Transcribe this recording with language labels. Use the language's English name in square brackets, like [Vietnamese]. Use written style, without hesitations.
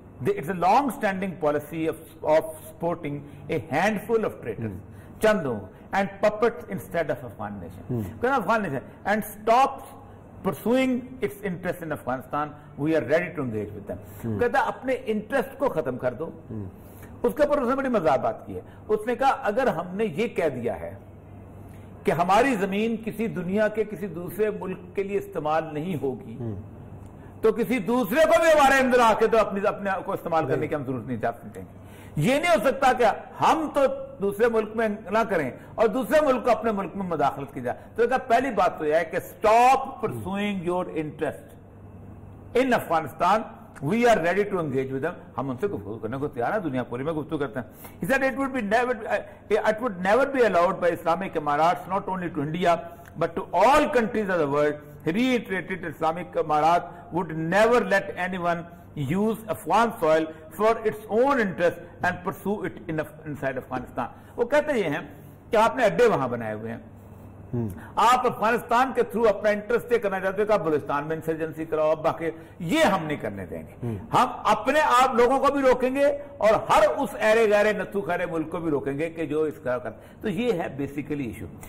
[English] It's a long-standing policy of supporting a handful of traitors, Chandu, and puppets instead of Afghan nation. Afghan nation, and stops pursuing its interest in Afghanistan. We are ready to engage with them. [Hindi] कहता अपने interest को खत्म कर दो। उसके ऊपर उसने बड़ी मजाक बात की है। उसने कहा अगर हमने ये कह दिया है कि हमारी जमीन किसी दुनिया के किसी दूसरे मुल्क के लिए इस्तेमाल नहीं होगी, तो किसी दूसरे को भी हमारे अंदर आके तो अपने को इस्तेमाल करने की हम जरूरत नहीं चाहते देंगे। ये नहीं हो सकता कि हम तो दूसरे मुल्क में ना करें और दूसरे मुल्क को अपने मुल्क में मुदाखलत की जाए। तो इसका पहली बात तो यह है कि [English] Stop pursuing your interest in Afghanistan, we are ready to engage with them. [Hindi] हम उनसे गुफ्तगू करने को तैयार है, दुनिया पूरी में गुफ्तगू करते हैं। [English] He said it would never be allowed by Islamic Emirates not only to India but to all countries of the world. He reiterated Islamic Emirat would never let anyone use Afghan soil for its own interest and pursue it inside Afghanistan. [Hindi] वो कहते ये हैं कि आपने अड्डे वहां बनाए हुए हैं, आप अफगानिस्तान के थ्रू अपना इंटरेस्ट करना चाहते हो कि आप बलूचिस्तान में इंसर्जेंसी कराओ, अब बाकी ये हम नहीं करने देंगे। हम अपने आप लोगों को भी रोकेंगे और हर उस ऐरे गहरे नत्थू खरे मुल्क को भी रोकेंगे कि जो इसका करते। तो ये है बेसिकली इशू।